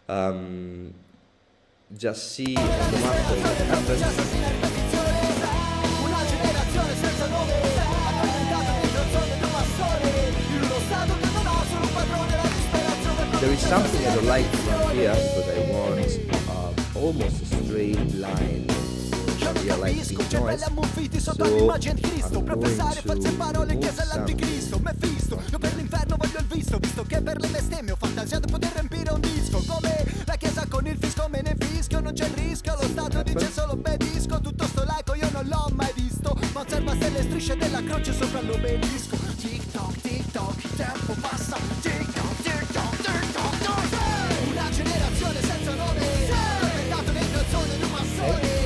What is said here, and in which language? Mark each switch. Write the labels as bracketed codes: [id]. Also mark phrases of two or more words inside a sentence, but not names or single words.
[en] Just see on the master what happens. There is something I don't like around here because I want almost a straight line. [it] Capisco, cervelli ammuffiti sotto all'immagine di Cristo. Professare false parole, chiesa all'anticristo. Mefisto, io per l'inferno voglio il visto. Visto che per le bestemmie ho fantasiato di poter riempire un disco. Come la chiesa con il fisco me ne fischio. Non c'è il rischio, lo Stato dice solo obbedisco. Tutto sto laico io non l'ho mai visto. Ma osserva se le strisce della croce sopra l'obelisco. Tic toc, il tempo passa. Tic toc, tic toc, tic toc, tic. Una generazione senza nome. Peccato nel calzone di un massone.